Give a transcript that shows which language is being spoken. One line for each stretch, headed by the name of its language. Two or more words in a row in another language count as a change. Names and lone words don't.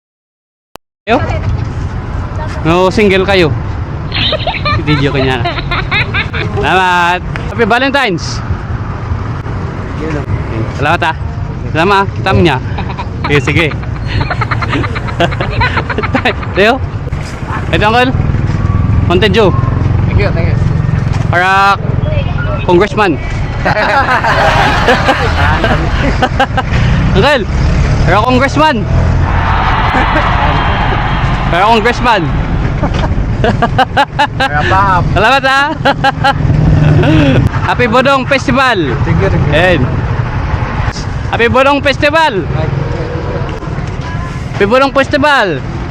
Filipino: No, single kayo. Video ko niya. Salamat.
English: Happy Valentine's.
Filipino: Salamat ah. Salamat, kita mo niya. Sige, sige. Leo? Ito,
English: Uncle. Mountain Dew. Thank you, thank you.
Filipino: Para congressman. Uncle, para congressman. Para congressman. Rahab. Salamat ha.
English: Happy Bodong Festival. Thank you, thank you. Ayan. Happy Bodong Festival. Happy Bodong Festival.